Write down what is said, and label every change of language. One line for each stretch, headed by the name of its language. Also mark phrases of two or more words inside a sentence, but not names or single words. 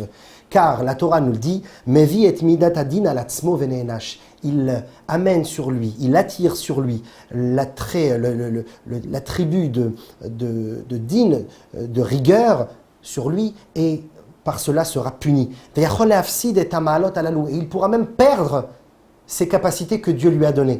French: Car la Torah nous le dit,
Hebrew: מביא את מידת הדין על עצמו ונענש.
French: Il amène sur lui, il attire sur lui l'attribut de din, de rigueur sur lui, et par cela sera puni. Et il pourra même perdre ses capacités que Dieu lui a données.